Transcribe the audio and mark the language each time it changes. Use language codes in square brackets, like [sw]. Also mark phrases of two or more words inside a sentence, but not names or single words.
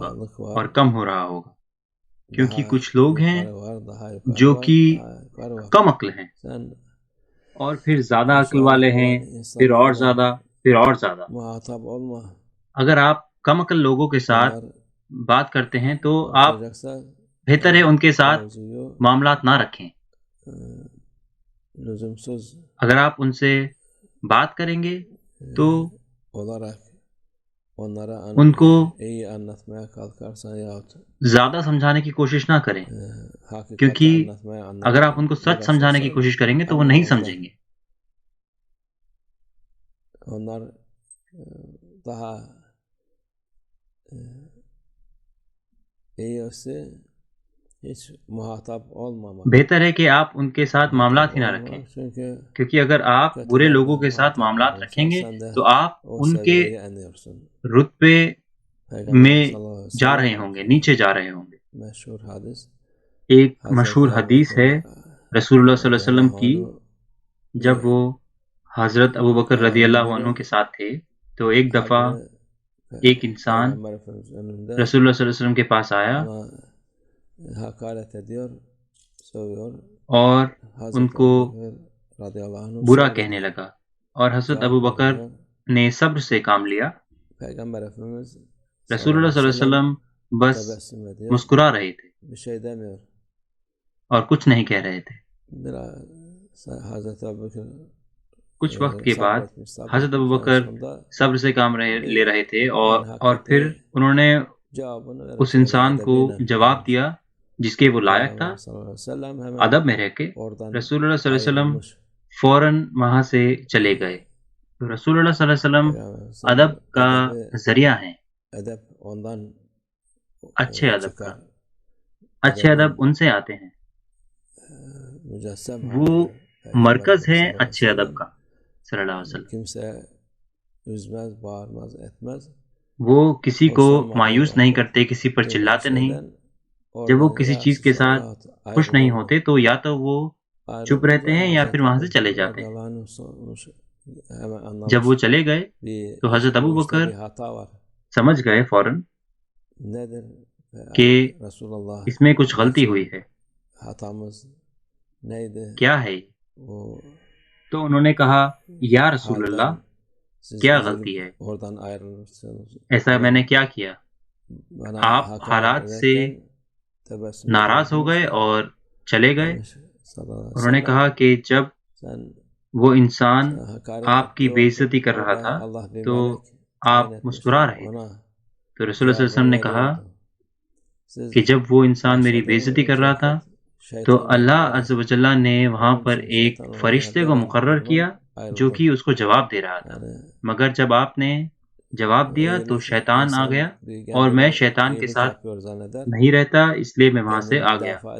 [tr] aşağılık var. [ur] اور کم ہو رہا ہوگا، کیونکہ [tr] Daha [ur] کچھ لوگ ہیں [tr] yukarı var. Daha yukarı [ur] جو [tr] var. [ur] کہ [tr] Daha yukarı var. [ur] کم عقل ہیں [tr] Sen [ur] اور پھر زیادہ عقل [tr] aşağılık [ur] والے ہیں، [tr] olan [ur] پھر اور [tr] insanlarla [ur] زیادہ، پھر اور زیادہ. [tr] muhatap olma. [ur] اگر آپ کم عقل لوگوں کے ساتھ [tr] Onlar [ur] بات کرتے ہیں تو آپ [tr] konuşacaksa [ur] بہتر ہے ان کے ساتھ [tr] mevzuyu [ur] معاملات نہ رکھیں. [tr] lüzumsuz [ur] اگر آپ ان سے بات کریں گے تو [tr] olarak onlara [ur] ان کو [tr] iyi anlatmaya kalkarsan yahut [ur] زیادہ سمجھانے کی کوشش نہ کریں، [tr] hakikati [ur] کیونکہ [tr] anlatmaya [ur] اگر آپ ان کو سچ سمجھانے کی کوشش کریں گے تو وہ نہیں سمجھیں گے. [tr] onlar daha iyisi hiç muhatap olmamak. [ur] بہتر ہے کہ آپ ان کے ساتھ معاملات ہی نہ رکھیں، کیونکہ اگر آپ برے لوگوں کے ساتھ معاملات رکھیں گے تو آپ ان کے رتبے میں جا رہے ہوں گے، نیچے جا رہے ہوں گے. [tr] Meşhur hadis. [ur] ایک مشہور حدیث ہے رسول اللہ صلی اللہ علیہ وسلم کی، جب وہ حضرت ابوبکر رضی اللہ عنہ کے ساتھ تھے تو ایک دفعہ ایک انسان رسول اللہ صلی اللہ علیہ وسلم کے پاس آیا [tr] hakaret ediyor, sövüyor. [ur] اور ان کو [ar] رضي الله عنه [ur] برا کہنے لگا، اور حضرت ابوبکر نے صبر سے کام لیا. [tr] Peygamber Efendimiz [ur] رسول اللہ صلی اللہ علیہ وسلم بس [tr] tebessüm ediyor. [ur] مسکرا رہے تھے [tr] Bir şey demiyor. [ur] اور کچھ نہیں کہہ رہے تھے. [tr] Hazreti Ebubekir [ur] کچھ وقت کے بعد [tr] sabretmiş. [ur] حضرت ابوبکر [tr] Sonunda [ur] صبر سے کام لے رہے تھے اور پھر انہوں نے [tr] cevabını [ur] اس انسان کو جواب دیا جس کے وہ لائق تھا، ادب میں رہ کے. رسول اللہ صلی اللہ علیہ وسلم فوراً وہاں سے چلے گئے. تو رسول اللہ صلی اللہ علیہ وسلم ادب کا ذریعہ ہیں، [tr] edep ondan [ur] اچھے ادب کا. اچھے ادب ان سے آتے ہیں، [tr] mücessem [ur] وہ مرکز ہے اچھے ادب کا صلی اللہ علیہ وسلم. [tr] kimse üzmez, bağırmaz, etmez. [ur] وہ کسی کو مایوس نہیں کرتے، کسی پر چلاتے نہیں. جب وہ کسی چیز کے ساتھ خوش نہیں ہوتے تو یا تو وہ چپ رہتے ہیں یا پھر وہاں سے چلے جاتے ہیں. جب وہ چلے گئے تو حضرت ابوبکر سمجھ گئے فوراً کہ رسول اللہ اس میں کچھ غلطی ہوئی ہے، [tr] hatamız neydi? [ur] کیا ہے یہ؟ [tr] O [ur] تو انہوں نے کہا یا رسول اللہ [tr] halden siz [ur] کیا [tr] üzülüp [ur] غلطی ہے، [tr] oradan ayrılırsanız [ur] ایسا میں نے کیا کیا؟ [tr] bana [ur] آپ [tr] hakaret [ur] حالات سے [tr] ederken tebessüm [ur] ناراض ہو گئے [tr] ediyordunuz. [ur] اور چلے گئے؟ [ar] صلى الله عليه و [ur] انہوں نے [ar] sellem, [ur] کہا کہ جب [tr] sen [ur] وہ انسان [tr] hakaret [ur] آپ کی [tr] ettiği [ur] بے [tr] vakit [ur] عزتی کر رہا [tr] orada [ur] تھا [tr] Allah bir [ur] تو [tr] melek tayin [ur] آپ مسکرا [tr] etmişti. [ur] رہے تھے، [tr] Ona [ur] تو رسول اللہ صلی اللہ علیہ وسلم نے کہا [tr] veriyordu. Siz [ur] کہ جب وہ انسان میری بے عزتی کر رہا تھا تو اللہ عز و جل نے وہاں پر ایک فرشتے کو مقرر کیا جو کہ اس کو جواب دے رہا تھا، مگر جب آپ نے جواب دیا تو شیطان آ گیا اور میں شیطان کے ساتھ نہیں رہتا، اس لیے میں وہاں سے آ گیا۔